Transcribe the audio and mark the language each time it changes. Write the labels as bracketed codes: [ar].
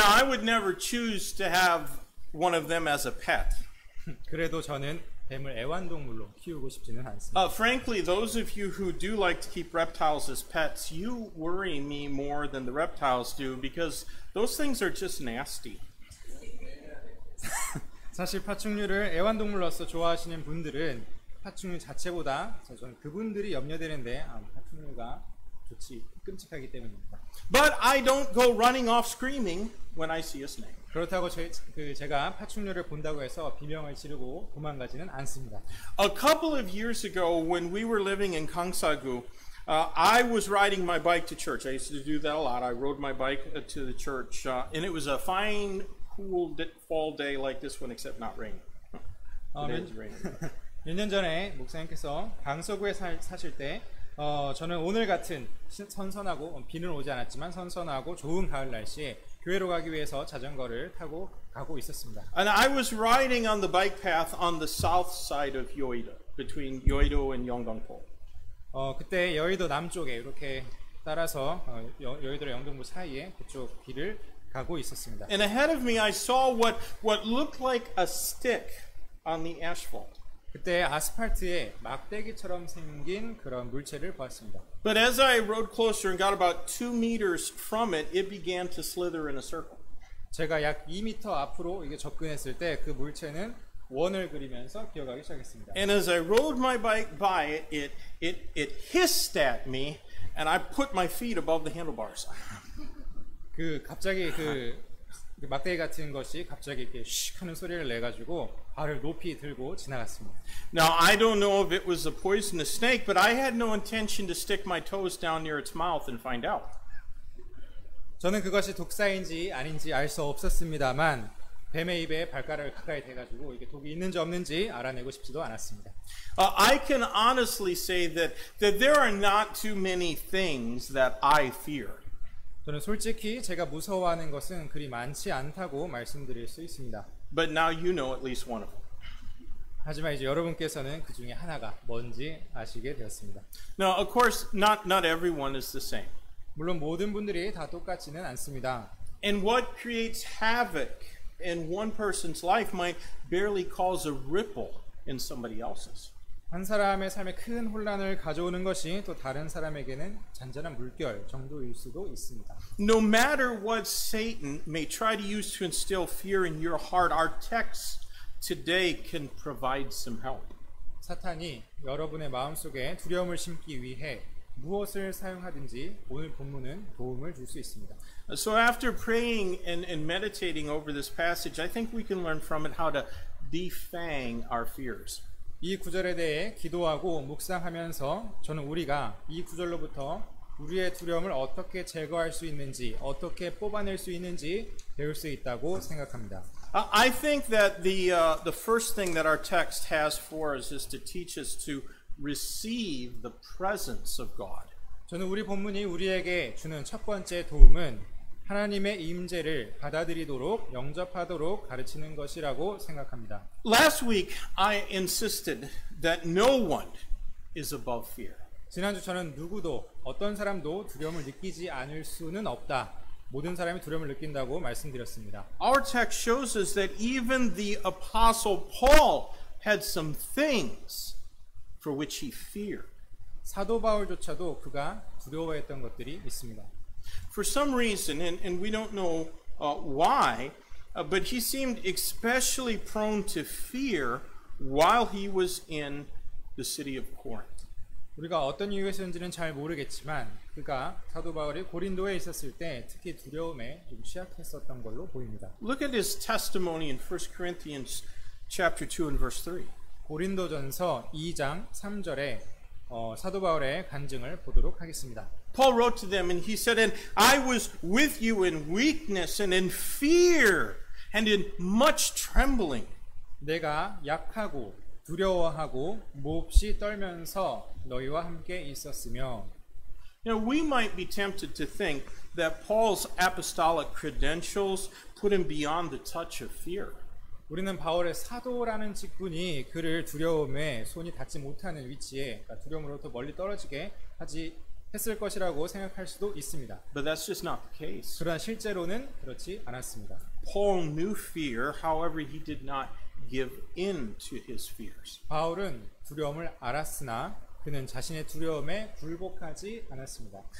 [en] Now, I would never choose to have one of them as a pet. [ko] 그래도 저는 뱀을 애완동물로 키우고 싶지는 않습니다. [en] Frankly, those of you who do like to keep reptiles as pets, you worry me more than the reptiles do because those things are just nasty. [ko] 사실 파충류를 애완동물로서 좋아하시는 분들은 파충류 자체보다 저는 그분들이 염려되는데 파충류가 좋지 끔찍하기 때문입니다. [en] But I don't go running off screaming when I see a snake. [ko] 그렇다고 제가 파충류를 본다고 해서 비명을 지르고 도망가지는 않습니다. [en] A couple of years ago, when we were living in Gangsagu, I was riding my bike to church. I used to do that a lot. I rode my bike to the church, and it was a fine, cool fall day like this one, except not raining. Today it's raining. [ko] 몇 년 전에 목사님께서 강서구에 사실 때 저는 오늘 같은 선선하고 비는 오지 않았지만 선선하고 좋은 가을 날씨에 교회로 가기 위해서 자전거를 타고 가고 있었습니다. [en] And I was riding on the bike path on the south side of Yoido, between Yoido and Yeongdongpo. [ko] 그때 여의도 남쪽에 이렇게 따라서 여의도랑 영등포 사이에 그쪽 길을 가고 있었습니다. [en] And ahead of me, I saw what looked like a stick on the asphalt. [ko] 그때 아스팔트에 막대기처럼 생긴 그런 물체를 보았습니다. [en] But as I rode closer and got about 2 meters from it, it began to slither in a circle. [ko] 제가 약 2m 앞으로 이게 접근했을 때 그 물체는 원을 그리면서 기어가기 시작했습니다. [en] And as I rode my bike by it, it hissed at me, and I put my feet above the handlebars. [ko] 갑자기 그 막대기 같은 것이 갑자기 이렇게 슉 하는 소리를 내가지고 발을 높이 들고 지나갔습니다. [en] Now, I don't know if it was a poisonous snake, but I had no intention to stick my toes down near its mouth and find out. [ko] 저는 그것이 독사인지 아닌지 알 수 없었습니다만 뱀의 입에 발가락을 가까이 대가지고 이게 독이 있는지 없는지 알아내고 싶지도 않았습니다. [en] I can honestly say that there are not too many things that I fear. [ko] 저는 솔직히 제가 무서워하는 것은 그리 많지 않다고 말씀드릴 수 있습니다. [en] But now you know at least one of them. [ko] 하지만 이제 여러분께서는 그 중에 하나가 뭔지 아시게 되었습니다. [en] Now, of course, not everyone is the same. [ko] 물론 모든 분들이 다 똑같지는 않습니다. [en] And what creates havoc in one person's life might barely cause a ripple in somebody else's. [ko] 한 사람의 삶에 큰 혼란을 가져오는 것이 또 다른 사람에게는 잔잔한 물결 정도일 수도 있습니다. [en] No matter what Satan may try to use to instill fear in your heart, our text today can provide some help. [ko] 사탄이 여러분의 마음속에 두려움을 심기 위해 무엇을 사용하든지 오늘 본문은 도움을 줄 수 있습니다. [en] So after praying and meditating over this passage, I think we can learn from it how to defang our fears. [ko] 이 구절에 대해 기도하고 묵상하면서 저는 우리가 이 구절로부터 우리의 두려움을 어떻게 제거할 수 있는지, 어떻게 뽑아낼 수 있는지 배울 수 있다고 생각합니다. [en] I think that the first thing that our text has for us is to teach us to receive the presence of God. [ko] 저는 우리 본문이 우리에게 주는 첫 번째 도움은 하나님의 임재를 받아들이도록 영접하도록 가르치는 것이라고 생각합니다. [en] Last week I insisted that no one is above fear. [ko] 지난주 저는 누구도 어떤 사람도 두려움을 느끼지 않을 수는 없다. 모든 사람이 두려움을 느낀다고 말씀드렸습니다. [en] Our text shows us that even the apostle Paul had some things for which he feared. [ko] 사도 바울조차도 그가 두려워했던 것들이 있습니다. [en] For some reason, and we don't know why, but he seemed especially prone to fear while he was in the city of Corinth. [ko] 우리가 어떤 이유에서인지는 잘 모르겠지만 그가 사도 바울이 고린도에 있었을 때 특히 두려움에 좀 취약했었던 걸로 보입니다. [en] Look at his testimony in 1 Corinthians chapter 2 and verse 3. [ko] 고린도전서 2장 3절에 사도 바울의 간증을 보도록 하겠습니다. [en] Paul wrote to them and he said, "And I was with you in weakness and in fear and in much trembling." [ko] 내가 약하고 두려워하고 몹시 떨면서 너희와 함께 있었으며. [en] Now we might be tempted to think that Paul's apostolic credentials put him beyond the touch of fear. [ko] 우리는 바울의 사도라는 직분이 그를 두려움에 손이 닿지 못하는 위치에, 그러니까 두려움으로부터 멀리 떨어지게 했을 것이라고 생각할 수도 있습니다. [en] But that's just not the case. [ko] 그러나 실제로는 그렇지 않았습니다. [en] Paul knew fear, however he did not give in to his fears. [ko] 바울은 두려움을 알았으나 그는 자신의 두려움에 굴복하지 않았습니다.